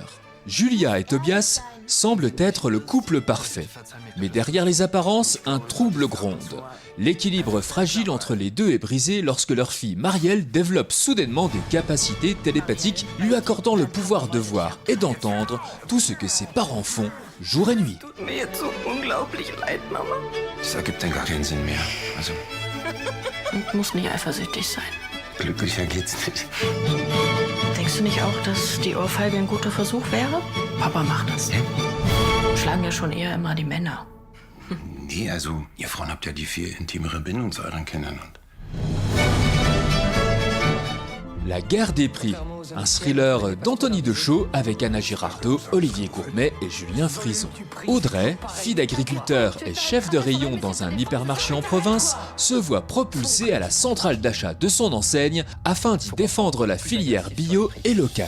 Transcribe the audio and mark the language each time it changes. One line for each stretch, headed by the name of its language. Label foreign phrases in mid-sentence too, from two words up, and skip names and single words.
French: Julia et Tobias semblent être le couple parfait. Mais derrière les apparences, un trouble gronde. L'équilibre fragile entre les deux est brisé lorsque leur fille Marielle développe soudainement des capacités télépathiques lui accordant le pouvoir de voir et d'entendre tout ce que ses parents font jour et nuit.
German: Mir jetzt so unglaublich leid, Mama. Das ergibt dann gar keinen Sinn mehr. Also, Und muss nicht eifersüchtig sein. glücklicher geht's nicht. Denkst du nicht auch, dass die Ohrfeige ein guter Versuch wäre? Papa macht das. Schlagen ja schon eher immer die Männer. Nee, also, ihr Frauen habt ja die viel intimere Bindung zu euren Kindern und...
French: La guerre des prix, un thriller d'Anthony Dechaud avec Anna Girardot, Olivier Gourmet et Julien Frison. Audrey, fille d'agriculteur et chef de rayon dans un hypermarché en province, se voit propulsée à la centrale d'achat de son enseigne afin d'y défendre la filière bio et locale.